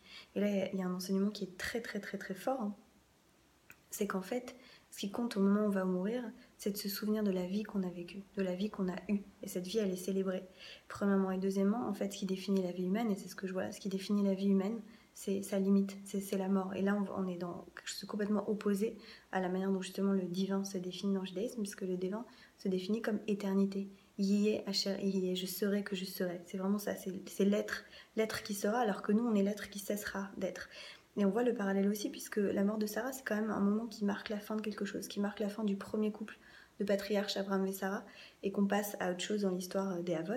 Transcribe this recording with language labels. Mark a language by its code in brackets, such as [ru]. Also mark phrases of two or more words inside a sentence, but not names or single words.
[fr] Et là, il y a un enseignement qui est très très très très fort, hein. C'est qu'en fait, ce qui compte au moment où on va mourir, c'est de se souvenir de la vie qu'on a vécue, de la vie qu'on a eue. Et cette vie, elle est célébrée. Premièrement et deuxièmement, en fait, ce qui définit la vie humaine, et c'est ce que je vois, ce qui définit la vie humaine, c'est sa limite, c'est la mort. Et là, on est dans quelque chose de complètement opposé à la manière dont justement le divin se définit dans le judaïsme, puisque le divin se définit comme éternité. [he] יהיה אשר יהיה, [fr] je serai que je serai. C'est vraiment ça, c'est l'être qui sera, alors que nous, on est l'être qui cessera d'être. Et on voit le parallèle aussi, puisque la mort de Sarah, c'est quand même un moment qui marque la fin de quelque chose, qui marque la fin du premier couple de patriarches, Abraham et Sarah, et qu'on passe à autre chose dans l'histoire des Havot.